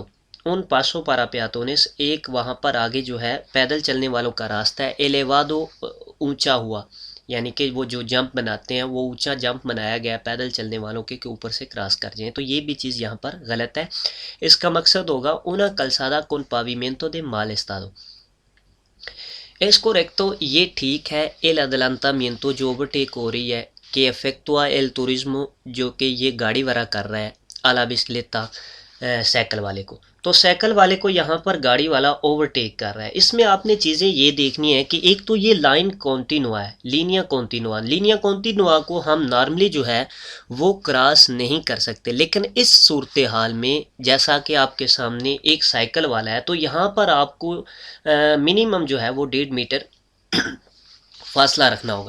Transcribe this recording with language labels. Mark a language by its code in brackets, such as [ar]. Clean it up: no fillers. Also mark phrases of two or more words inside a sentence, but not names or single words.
[es] un paso para peatones, [ur] ایک وہاں پر آگے جو ہے پیدل چلنے والوں کا راستہ ہے، ایلیوادو اونچا ہوا، یعنی کہ وہ جو جمپ بناتے ہیں وہ اونچا جمپ بنایا گیا پیدل چلنے والوں کے اوپر سے کراس کر جائیں. تو یہ بھی چیز یہاں پر غلط ہے. اس کا مقصد ہوگا [es] una calzada con pavimento de mal estado। es correcto, [ur] یہ ٹھیک ہے. [es] el adelantamiento, [ur] جو اوورٹیک ہو رہی ہے، کہ [es] efectúa el turismo, [ur] جو کہ یہ گاڑی والا کر رہا ہے, [es] a la bicicleta, [ur] سائیکل والے کو. تو سائیکل والے کو یہاں پر گاڑی والا اوورٹیک کر رہا ہے. اس میں آپ نے چیزیں یہ دیکھنی ہے کہ ایک تو یہ لائن کونٹینوا ہے, [es] línea continua. línea continua [ur] کو ہم نارملی جو ہے وہ کراس نہیں کر سکتے، لیکن اس صورت حال میں جیسا کہ آپ کے سامنے ایک سائیکل والا ہے، تو یہاں پر آپ کو منیمم جو ہے وہ 1.5 میٹر فاصلہ رکھنا ہوگا.